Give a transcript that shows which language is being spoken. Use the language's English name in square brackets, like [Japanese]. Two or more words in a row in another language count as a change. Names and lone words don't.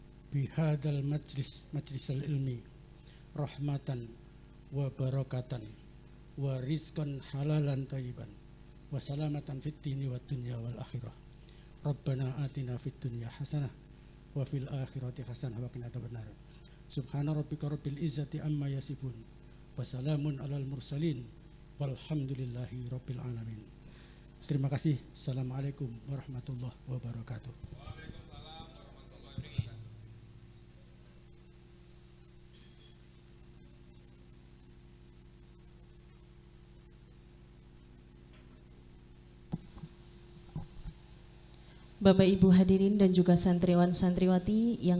[Arabic] بهذا المجلس العلمي رحمة وبركة ورزقا حلالا طيبا وسلامة في الدين والدنيا والآخرة. ربنا آتنا في الدنيا حسنة وفي الآخرة حسنة وقنا عذاب النار. سبحان ربك رب العزة عما يصفون وسلام على المرسلين والحمد لله رب العالمين. [Indonesian] Terima kasih. [Arabic] السلام عليكم ورحمة الله وبركاته. [Indonesian] Bapak Ibu hadirin dan juga santriwan santriwati yang